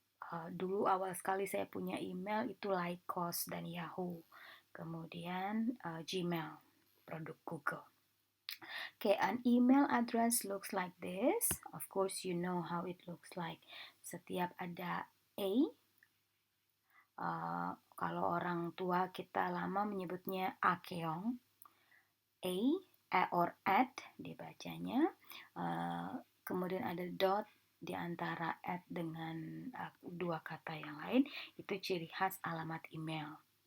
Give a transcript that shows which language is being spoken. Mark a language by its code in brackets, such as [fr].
[id] Dulu awal sekali saya punya email itu Lycos dan Yahoo. Kemudian Gmail, produk Google. [en] Okay, an email address looks like this. Of course, you know how it looks like. [id] Setiap ada A, kalau orang tua kita lama menyebutnya akeong, or at dibacanya. Kemudian ada dot di antara at dengan dua kata yang lain, itu ciri khas alamat email.